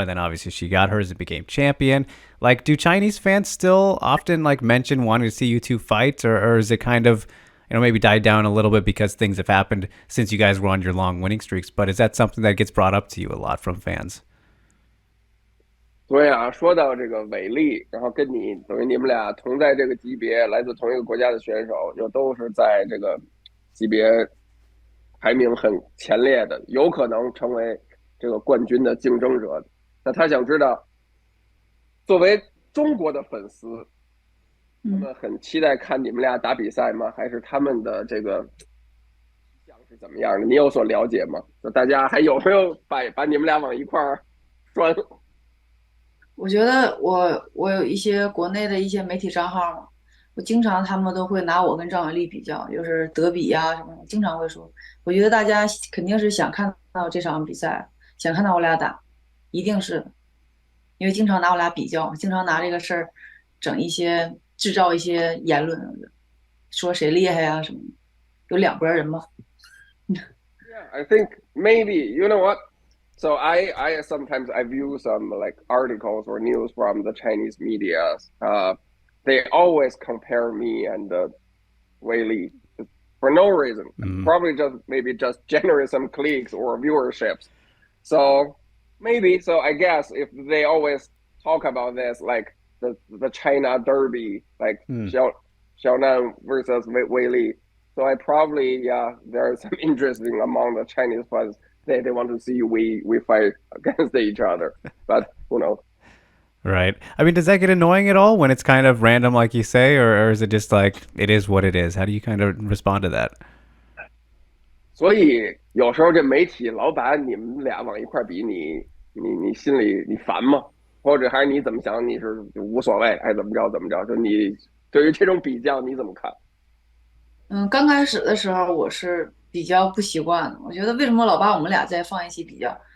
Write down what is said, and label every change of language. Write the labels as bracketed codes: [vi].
[en] And then obviously she got hers and became champion. Like, do Chinese fans still often like mention wanting to see you two fight, or is it kind of, maybe died down a little bit because things have happened since you guys were on your long winning streaks? But is that something that gets brought up to you a lot from fans? [zh] 对啊，说到这个伟力，然后跟你等于你们俩同在这个级别，来自同一个国家的选手，又都是在这个级别排名很前列的，有可能成为这个冠军的竞争者。那他想知道，作为中国的粉丝，他们很期待看你们俩打比赛吗？还是他们的这个想是怎么样的？你有所了解吗？就大家还有没有把你们俩往一块儿拴？我觉得我有一些国内的一些媒体账号嘛，我经常他们都会拿我跟张伟丽比较，就是德比呀、什么的，经常会说。我觉得大家肯定是想看到这场比赛，想看到我俩打，一定是的，因为经常拿我俩比较，经常拿这个事儿整一些制造一些言论，说谁厉害呀、什么的，有两拨人嘛。 [en] Yeah, I think maybe you know what. So I sometimes I view some like articles or news from the Chinese media. They always compare me and Wei Li for no reason. Probably just maybe just generate some clicks or viewerships. So maybe so I guess if they always talk about this like the China Derby, like Xiaonan versus Wei Li. So I probably there's some interesting among the Chinese fans. They want to see we fight against each other, but who knows? Right. I mean, does that get annoying at all when it's kind of random, like you say, or is it just like it is what it is? How do you kind of respond to that? [zh] 所以有时候这媒体老把你们俩往一块比，你心里你烦吗？或者还是你怎么想？你是无所谓，爱怎么着怎么着？就你对于这种比较你怎么看？刚开始的时候我是比较不习惯的，我觉得为什么老把我们俩再放一起比较？